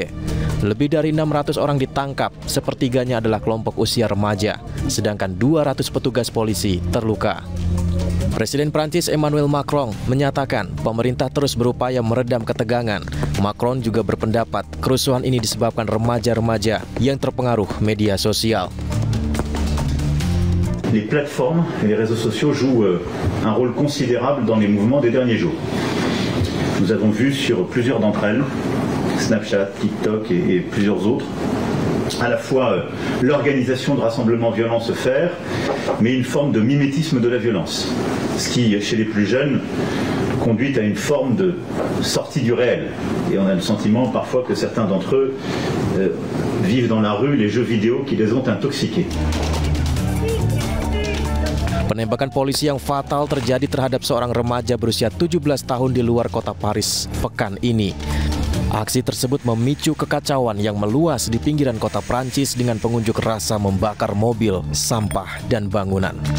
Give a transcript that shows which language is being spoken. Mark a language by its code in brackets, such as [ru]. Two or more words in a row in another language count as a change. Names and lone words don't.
[id] Lebih dari 600 orang ditangkap, sepertiganya adalah kelompok usia remaja, sedangkan 200 petugas polisi terluka. Presiden Prancis Emmanuel Macron menyatakan pemerintah terus berupaya meredam ketegangan. Macron juga berpendapat kerusuhan ini disebabkan remaja-remaja yang terpengaruh media sosial. [fr] Les plateformes et les réseaux sociaux jouent un rôle considérable dans les mouvements des derniers jours. Nous avons vu sur plusieurs d'entre elles, Snapchat, TikTok et plusieurs autres, à la fois l'organisation de rassemblements violents se faire, mais une forme de mimétisme de la violence, ce qui, chez les plus jeunes, conduit à une forme de sortie du réel. Et on a le sentiment parfois que certains d'entre eux vivent dans la rue les jeux vidéo qui les ont intoxiqués. [id] Penembakan polisi yang fatal terjadi terhadap seorang remaja berusia 17 tahun di luar kota Paris pekan ini. Aksi tersebut memicu kekacauan yang meluas di pinggiran kota Prancis dengan pengunjuk rasa membakar mobil, sampah, dan bangunan.